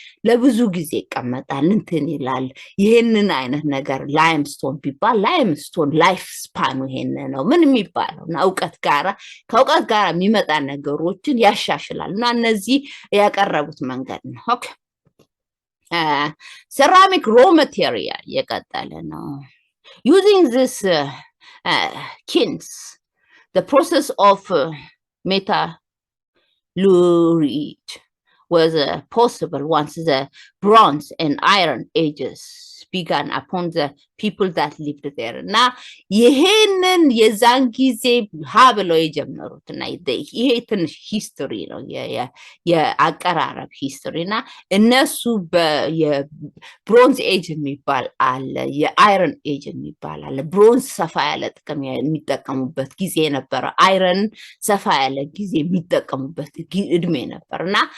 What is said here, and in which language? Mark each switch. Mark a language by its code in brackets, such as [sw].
[am] ለብዙ ጊዜ ይቀመጣል። እንትን ይላል። ይሄንን አይነት ነገር ላይምስቶን ቢባል ላይምስቶን ላይፍ ስፓኑ ይሄን ነው ምን የሚባለው እና እውቀት ጋራ ከእውቀት ጋራ የሚመጣ ነገሮችን ያሻሽላል እና እነዚህ ያቀረቡት መንገድ ነው። ኦኬ ceramic raw material የቀጠለ ነው። [en] using this kilns, the process of metallurgy was possible once the bronze and iron ages began upon the people that lived there. [am] እና ይሄንን የዛን ጊዜ ሀብለው የጀመሩት እና ይሄ ትንሽ ሂስቶሪ ነው የአቀራረብ ሂስቶሪ እና እነሱ የብሮንዝ ኤጅ የሚባል አለ የአይረን ኤጅ የሚባል አለ ብሮንዝ ሰፋ ያለ ጥቅም የሚጠቀሙበት ጊዜ ነበረ አይረን ሰፋ ያለ ጊዜ የሚጠቀሙበት እድሜ ነበር እና